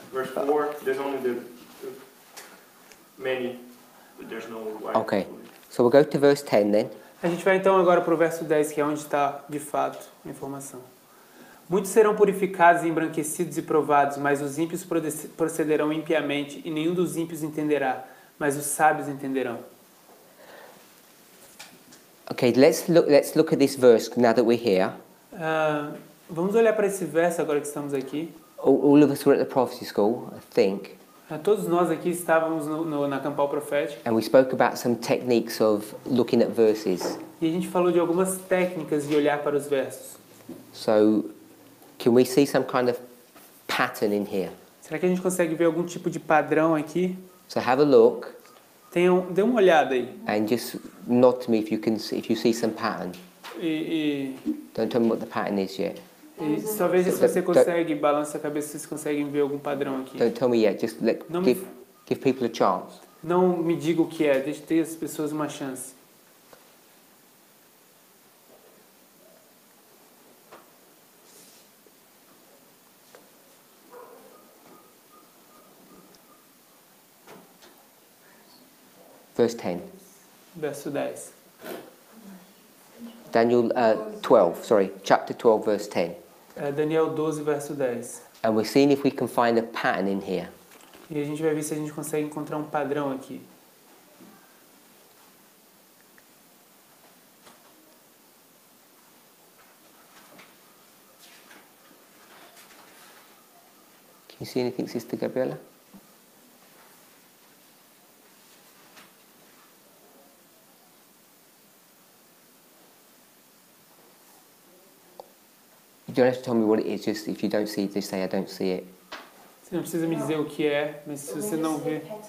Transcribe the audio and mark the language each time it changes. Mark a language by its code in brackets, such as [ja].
[en] Verse 4, there's only the many, but there's no wide. Okay. So we'll go to verse 10 then. [pt] A gente vai então agora para o verso 10, que é onde está, de fato, a informação. Muitos serão purificados, embranquecidos e provados, mas os ímpios procederão impiamente, e nenhum dos ímpios entenderá, mas os sábios entenderão. [en] Okay, let's look at this verse now that we're here. [pt] Vamos olhar para esse verso agora que estamos aqui. [en] All of us were at the prophecy school, I think, [pt] Todos nós aqui estávamos na Campal Profética [en] and we spoke about some techniques of looking at verses. [pt] e a gente falou de algumas técnicas de olhar para os versos. [en] So, can we see some kind of pattern in here? [pt] Será que a gente consegue ver algum tipo de padrão aqui? [en] So have a look [pt] Dê uma olhada aí. [en] and just nod to me if you see some pattern. [pt] E [en] Don't tell me what the pattern is yet. [pt] só veja se você consegue, balança a cabeça se vocês conseguem ver algum padrão aqui. [en] Don't tell me yet. Just [pt] Não me, [en] give people a chance. [pt] não me diga o que é, deixe ter as pessoas uma chance. [en] Verse 10. [pt] Verso 10. [en] Daniel 12, sorry, chapter 12, verse 10. [pt] Daniel 12, verso 10. [en] And we're seeing if we can find a pattern in here. [pt] E a gente vai ver se a gente consegue encontrar um padrão aqui. [en] Can you see anything, Sister Gabriella? You don't have to tell me what it is, just if you don't see it, just say I don't see it. [pt] Você não precisa me dizer o que é, mas se você não vê...